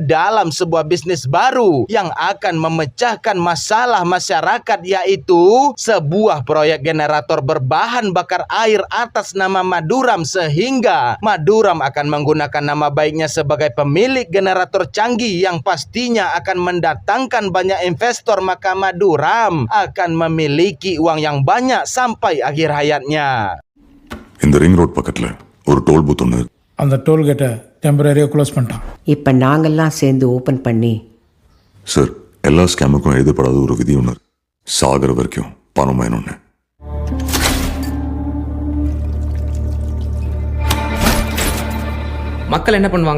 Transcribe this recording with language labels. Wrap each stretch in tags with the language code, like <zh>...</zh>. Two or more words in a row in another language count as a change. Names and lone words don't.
<id>dalam sebuah bisnis baru yang akan memecahkan masalah masyarakat, yaitu sebuah proyek generator berbahan bakar air atas nama Maduram, sehingga Maduram akan menggunakan nama baiknya sebagai pemilik generator canggih yang pastinya akan mendatangkan banyak investor, maka Maduram akan memiliki uang yang banyak sampai akhir hayatnya.</id> <ta>இந்த</ta> <en>ring road</en> <ta>பக்கத்துல ஒரு</ta> <en>toll booth</en> <ta>ஒன்று அந்த டோல்கேட்டை டெம்பரரியாக க்ளோஸ் பண்ணிட்டான். இப்ப நாங்கெல்லாம் சேர்ந்து ஓபன் பண்ணி சார் எல்லா ஸ்கேமுக்கும் எழுதப்படாத ஒரு விதி ஒன்று சாகர வரைக்கும் பணம் வேணும்னு. மக்கள் என்ன பண்ணுவாங்க?</ta>